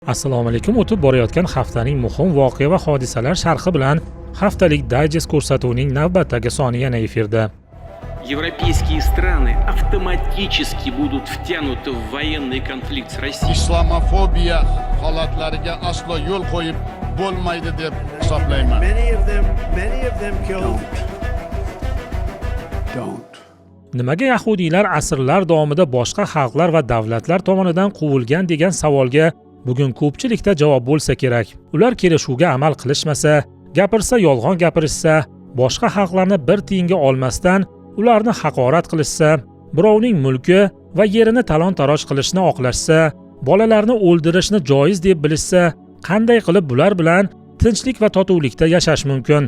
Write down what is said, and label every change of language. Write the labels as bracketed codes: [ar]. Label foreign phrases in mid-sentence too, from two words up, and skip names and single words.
[uz] Assalomu alaykum. O'tib borayotgan haftaning muhim voqea va hodisalar sharhi bilan haftalik dayjest ko'rsatuvining navbatdagi soni yana efirda. [ru] Европейские страны автоматически будут втянуты в военный конфликт с Россией. [uz] Islamofobiya holatlariga aslo yo'l qo'yib bo'lmaydi deb hisoblayman. [en] Many of them killed. Don't. [uz] Nimaga yahudiylar asrlar davomida boshqa xalqlar va davlatlar tomonidan quvilgan degan savolga bugun ko'pchilikda javob bo'lsa kerak. Ular kelishuvga amal qilishmasa, gapirsa yolg'on gapirishsa, boshqa xalqlarni bir tiyinga olmasdan ularni haqorat qilishsa, birovning mulki va yerini talon-taroj qilishni oqlashsa, bolalarni o'ldirishni joiz deb bilishsa, qanday qilib bular bilan tinchlik va totuvlikda yashash mumkin?